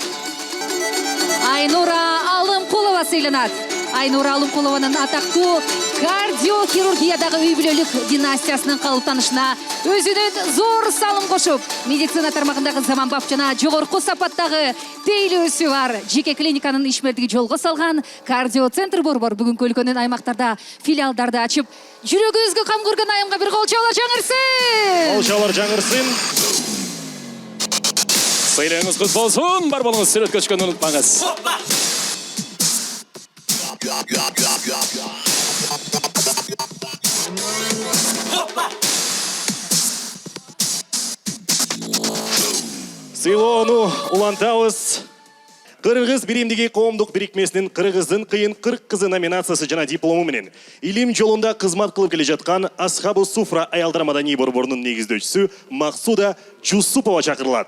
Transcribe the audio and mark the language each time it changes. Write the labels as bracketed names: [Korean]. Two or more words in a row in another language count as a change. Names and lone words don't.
[Kyrgyz] Айнура Алымкулова сыйланат. Айнура Алымкулованын атактуу кардиохирургиядағы үй бүлөлүк династиясынын калыптанышына өзүнүн зор салым кошуп, медицина тармагындагы заманбап жана жогорку сапаттагы тейлөөсү бар жеке клиниканын ишмердиги жолго салган кардиоцентр Борбор бүгүнкү өлкөнүн аймактарда филиалдарды ачып, жүрөгүбүзгө кам көргөн айымга бир кол чабуулар жаңырсын. Кол чабуулар жаңырсын. [Kazakh] Сыйлығыңыз құт болсын, бар болыңыз, сүрет көшкенді ұнытпаңыз. [Kyrgyz] Сыйлоону улантабыз. Кыргыз биримдиги коомдук бирикмесинин Кыргыздын кыйын 40 кызы номинациясы жана диплому менен илим жолунда кызмат кылып келе жаткан Асхабу Суфра аялдар маданий борборунун негиздөөчүсү Максуда Жусупова чакырылат.